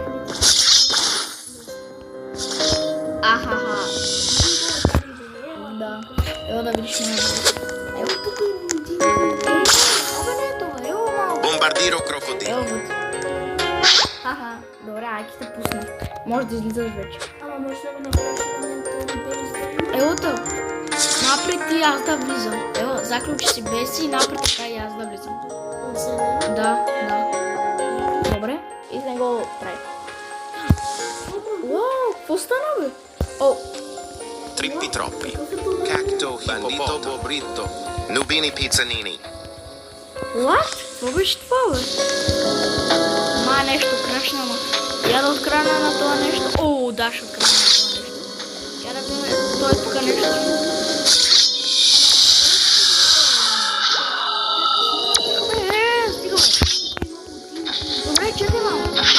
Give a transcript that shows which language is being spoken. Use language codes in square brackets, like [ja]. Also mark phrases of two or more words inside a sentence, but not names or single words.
[bg] Ахаха. Да. Ево да видиш много. Ево тук е. Абе не е това. Ево малко. Bombardiro crocodilo. Ево го. Аха. Добре, айки се пусна. Може да излизаш вече. Ама може да го направиш на Ево то. Напред ти аз да влизам. Ево, заключи си без си и напред така и аз да влизам. Да. Добре. И не го прави. Уау, какво стана, бе? О, Trippi troppi. Cacto bandito bobrito. Nubini pizzanini. [en] what? [bg] Какво беше това, бе? Ма нещо крашна, ма. Я да открана на това нещо. О, да, ще открана на това нещо. Я да видим, той е тук нещо. Добре, чакай малко.